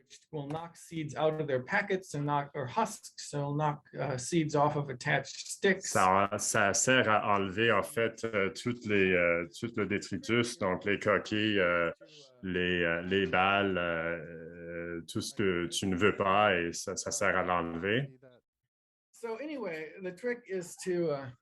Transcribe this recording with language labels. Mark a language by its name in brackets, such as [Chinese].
[English] Will knock seeds out of their packets and or husks, so it'll knock seeds off of attached sticks. [French] Ça sert à enlever en fait tout le détritus, donc les coquilles, les balles, tout ce que tu ne veux pas et ça sert à l'enlever. [English] So anyway, the trick is to